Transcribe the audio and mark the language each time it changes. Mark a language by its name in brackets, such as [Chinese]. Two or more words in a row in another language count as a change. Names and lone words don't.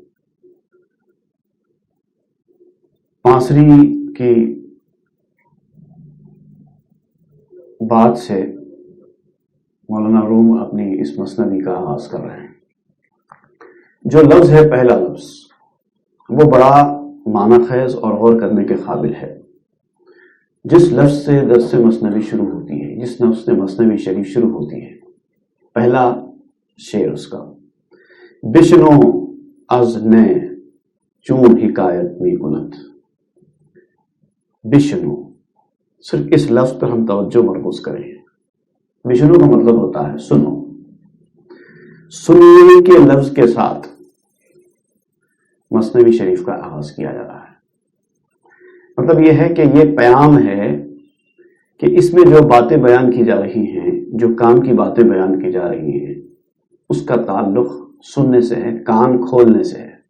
[Urdu] پانسری کی بات سے مولانا روم اپنی اس مثنوی کا آغاز کر رہے ہیں۔ جو لفظ ہے، پہلا لفظ، وہ بڑا معنی خیز اور غور کرنے کے قابل ہے۔ جس لفظ سے درس مثنوی شروع ہوتی ہے، جس لفظ سے مثنوی شریف شروع ہوتی ہے، پہلا شعر اس کا [Persian] بشنو از نے چون حکایت می کند۔ [Urdu] بشنو، صرف اس لفظ پر ہم توجہ مرکوز کریں۔ بشنو کا مطلب ہوتا ہے سنو۔ سننے کے لفظ کے ساتھ مثنوی شریف کا آغاز کیا جا رہا ہے۔ مطلب یہ ہے کہ یہ پیام ہے کہ اس میں جو باتیں بیان کی جا رہی ہیں، جو کام کی باتیں بیان کی جا رہی ہیں، اس کا تعلق سننے سے ہے، کان کھولنے سے ہے۔